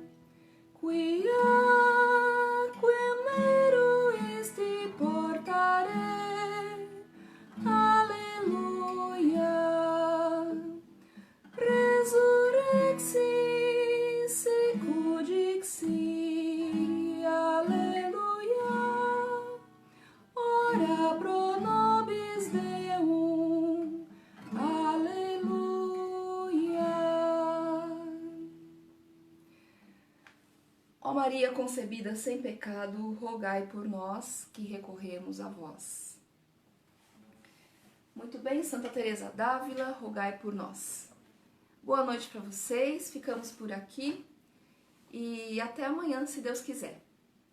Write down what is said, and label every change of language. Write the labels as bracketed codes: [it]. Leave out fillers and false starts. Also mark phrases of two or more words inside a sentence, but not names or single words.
[la] quiaquam meruisti portare, alleluia, resurrexi sic dixi, alleluia, ora pro nobis Deum, alleluia. [pt] Ó Maria concebida sem pecado, rogai por nós que recorremos a vós. Muito bem, Santa Teresa d'Ávila, rogai por nós. Boa noite para vocês, ficamos por aqui e até amanhã, se Deus quiser.